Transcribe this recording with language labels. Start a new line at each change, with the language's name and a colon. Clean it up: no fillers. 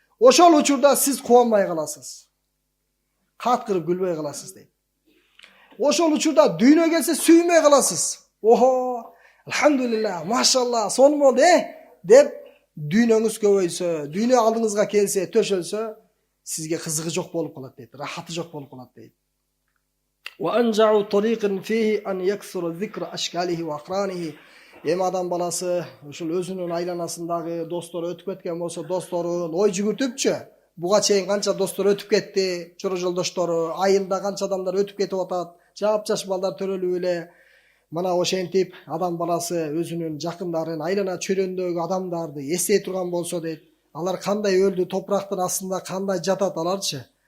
Kyrgyz: Ошол учурда сиз кубанбай каласыз. Каткырып күлбөй каласыз дейт. Ошол учурда дүйнө келсе сүймөй каласыз. Охо, алхамдулилlah, машалла, сонун болду, деп дүйнөңүз көбөйсө, дүйнө алдыңызга келсе, төшөлсө, сизге кызыгы жок болуп калат дейт, рахаты жок болуп калат дейт.
Arabic: وأنجع طريق فيه أن يكثر ذكر أشكاله وأقرانه.
Kyrgyz: Адам баласы ушул өзүнүн айланасындагы достору өтүп кеткен болсо, досторун ой жүгүртүпчү. Буга чейин канча достор өтүп кетти, чоро жолдоштору, айылда канча адамдар өтүп кетип атат, жап-жаш балдар төрөлүп эле. Мына ошентип адам баласы өзүнүн жакындарын, айлана чөйрөндөгү адамдарды эстей турган болсо дейт, алар кандай өлдү, топурактын астында кандай жатат аларчы.